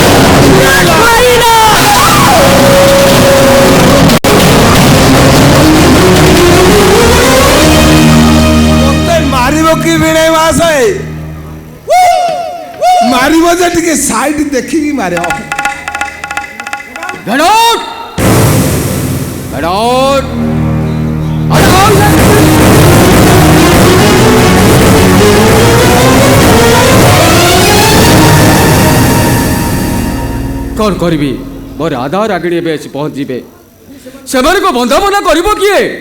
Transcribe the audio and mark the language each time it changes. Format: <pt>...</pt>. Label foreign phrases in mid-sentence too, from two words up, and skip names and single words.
<or>ମତେ ମାରିବ କି ଭିଣେଇ ମାସ? ମାରିବ ଯେ ଟିକେ ସାଇଡ୍ ଦେଖିକି ମାରିବ।</or> <en>Get out! Get out!</en> <or>କ'ଣ କରିବି? ମୋ ରାଧା ରାଗିଣୀ ଏବେ ଆସି ପହଞ୍ଚିବେ, ସେମାନଙ୍କୁ ବନ୍ଦାପନା କରିବ କିଏ?</or>